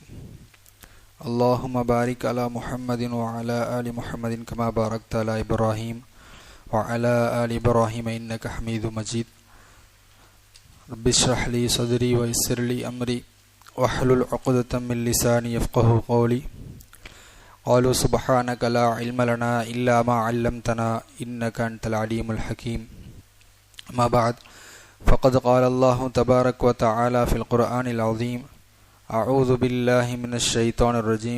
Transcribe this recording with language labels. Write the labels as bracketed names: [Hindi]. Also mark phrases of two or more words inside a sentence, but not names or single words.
[Arabic] اللهم بارك على محمد وعلى آل محمد كما باركت على إبراهيم وعلى آل إبراهيم إنك حميد مجيد. رب اشرح لي صدري ويسر لي أمري واحلل عقدة من لساني يفقهوا قولي. قالوا سبحانك لا علم لنا إلا ما علمتنا إنك أنت العليم الحكيم. ما بعد فقد قال الله تبارك وتعالى في القرآن العظيم: أعوذ بالله من الشيطان الرجيم.